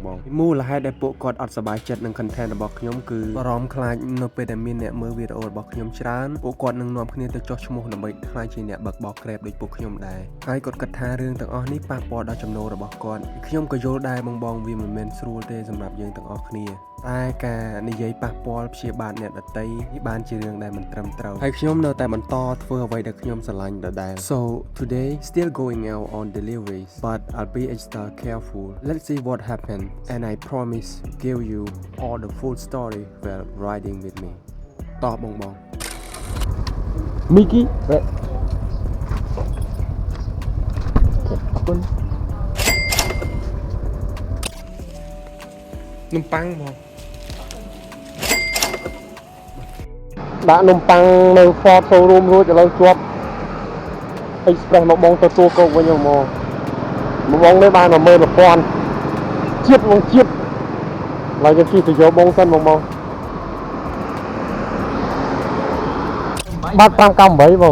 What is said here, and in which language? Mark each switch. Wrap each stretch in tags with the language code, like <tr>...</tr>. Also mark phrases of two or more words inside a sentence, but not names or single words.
<km>បងមូលហេតុដែលពួកគាត់អត់សប្បាយចិត្តនឹង content របស់ខ្ញុំគឺបារម្ភខ្លាចនៅពេលដែលមានអ្នកមើលវីដេអូរបស់ខ្ញុំច្រើនពួកគាត់នឹងនាំគ្នាទៅចោះឈ្មោះដើម្បីខ្លាចជាអ្នកបើកបរ Grab ដូចពួកខ្ញុំដែរហើយគាត់គិ តថារឿងទាំងអស់នេះប៉ះពាល់ដល់ចំណូលរបស់គាត់ខ្ញុំក៏យល់ដែរបងវាមិនមែនស្រួលទេសម្រាប់យើងទាំងអស់គ្នាតែការនិយាយប៉ះពាល់ព្យាបាទអ្នកដទៃនេះបានជារឿងដែលមិនត្រឹមត្រូវហើយខ្ញុំនៅតែបន្តធ្វើអ្វីដែលខ្ញុំស្រឡាញ់ដដែល</km> <en>So today still going out on deliveries but I'll be extra careful let's see what happened and I promise give you all the full story while riding with me</en> <km>តោះបងមីគីអរ គុណនំប៉័ងបងដាក់នំប៉័ងនៅ Ford showroom រួចឥឡូវជាប់ Express មកបងទទួលកោកវិញមកបងនេះបាន 11000 ជាតិបងជាតិឡើយយើងជិះទៅយកបងសិនបងបាត់598បង</km>